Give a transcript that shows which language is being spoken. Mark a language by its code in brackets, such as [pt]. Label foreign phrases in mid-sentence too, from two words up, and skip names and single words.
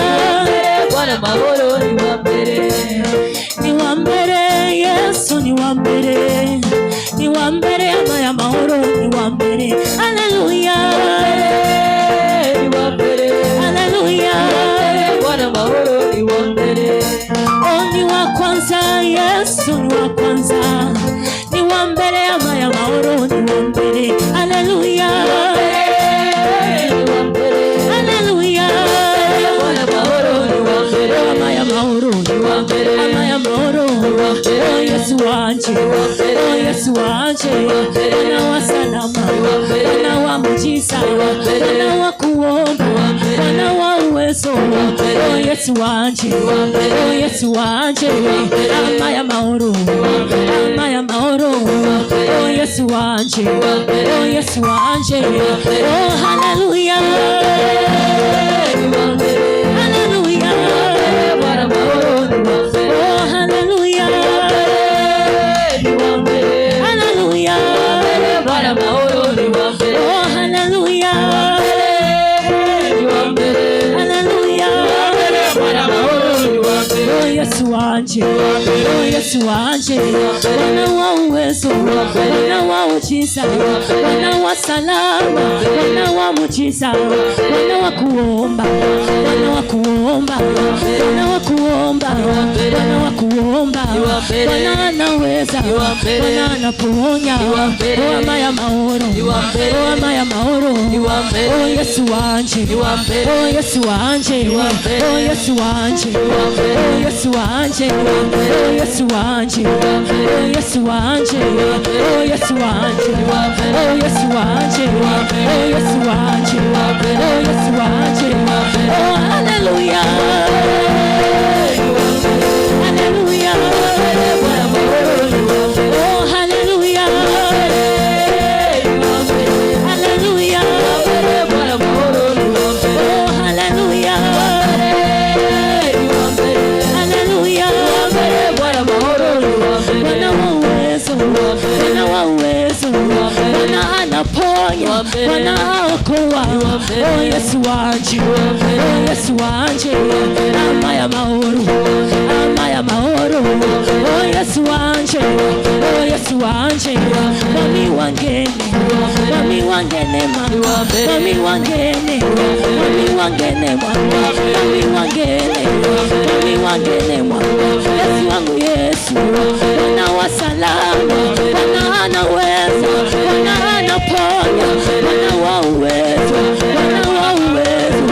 [rn] Bwana mahoro ni wa mbere. Ni wa mbere, Yesu ni wa mbere. Ni wa mbere ya mahoro, ni wa mbere. Haleluya. Ni wa mbere. Haleluya. Bwana mahoro ni wa mbere. [sw] Ni wa kwanza, Yesu ni wa kwanza. [rn] Ni wa mbere ya mahoro, ni wa mbere. Haleluya. Haleluya. Bwana mahoro ni wa mbere. Ya mahoro, ni wa mbere. Ya mahoro, oh Yesu wanje, oh Yesu wanje. [sw] Bwana wa salama, Bwana wa mujiza, Bwana wa kuomba, Bwana wa uwezo. [rn] Oh Yesu wanje, oh Yesu wanje. Ya mahoro, ya mahoro. Oh Yesu wanje, oh Yesu wanje. Oh haleluya. Haleluya. Bwana mahoro ni wa mbere. Oh haleluya. Haleluya. Bwana mahoro ni wa mbere. Oh haleluya. Haleluya. Bwana mahoro ni wa mbere. Oh Yesu wanje, oh Yesu wanje. [sw] Bwana wa uwezo, Bwana wa ujiza, Bwana wa salama, Bwana wa mujiza, Bwana wa kuomba, Bwana wa kuomba, Bwana wa kuomba, Bwana wa kuomba. Bwana anaweza, Bwana anaponya. [rn] Oh ama ya mahoro, oh ama ya mahoro. Oh Yesu wanje, oh Yesu wanje, oh Yesu wanje, oh Yesu wanje, oh Yesu wanje, oh Yesu wanje, oh Yesu wanje, oh Yesu wanje, oh Yesu wanje, oh Yesu wanje. Oh haleluya. Haleluya. Oh haleluya. Haleluya. Oh haleluya. Haleluya. [sw] Bwana wa uwezo, Bwana wa uwezo. Bwana anaponya, Bwana aokoa. [rn] Oh Yesu wanje, oh Yesu wanje. Ama ya mahoro, ama ya mahoro. Oh Yesu wanje, oh Yesu wanje. Mami wangene, mami wangene mama, mami wangene, mami wangene mama, mami wangene, mami wangene mama. [sw] Yesu wangu Yesu, Bwana wa salama, Bwana anaweza, Bwana anaponya, Bwana wa uwezo, Bwana wa uwezo.